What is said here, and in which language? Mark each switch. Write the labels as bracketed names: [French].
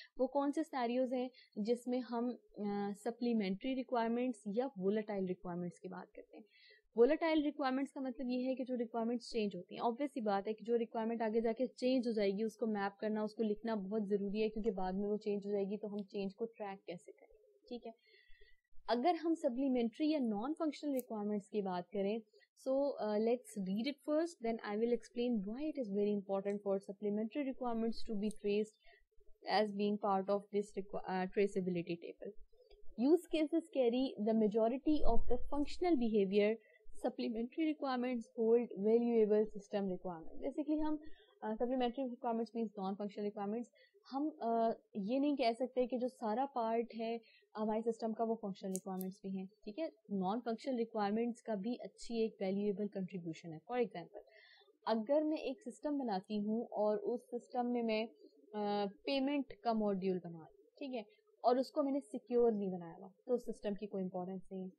[Hindi] वो कौन से सिनेरियोज हैं जिसमें हम सप्लीमेंट्री रिक्वायरमेंट्स या वोलेटाइल रिक्वायरमेंट्स की बात करते हैं. वोलेटाइल रिक्वायरमेंट्स का मतलब ये है कि जो रिक्वायरमेंट्स चेंज होती हैं. ऑब्वियस सी बात है कि जो रिक्वायरमेंट आगे जाके चेंज हो जाएगी उसको मैप करना उसको लिखना बहुत ज़रूरी है क्योंकि बाद में वो चेंज हो जाएगी तो हम चेंज को ट्रैक कैसे करें. ठीक है, अगर हम सप्लीमेंट्री या नॉन फंक्शनल रिक्वायरमेंट्स की बात करें [English] so let's read it first then I will explain why it is very important for supplementary requirements to be traced as being part of this traceability table. Use cases carry the majority of the functional behavior. Supplementary requirements hold valuable system requirements. Basically हम supplementary requirements means non-functional requirements. [Hindi] हम ये नहीं कह सकते कि जो सारा part है हमारे सिस्टम का वो फंक्शनल रिक्वायरमेंट्स भी हैं. ठीक है, नॉन फंक्शनल रिक्वायरमेंट्स का भी अच्छी एक वैल्यूएबल कंट्रीब्यूशन है. फॉर एग्जांपल अगर मैं एक सिस्टम बनाती हूँ और उस सिस्टम में मैं पेमेंट का मॉड्यूल बना रही हूँ, ठीक है, और उसको मैंने सिक्योर नहीं बनाया हुआ तो उस सिस्टम की कोई इंपॉर्टेंस नहीं है.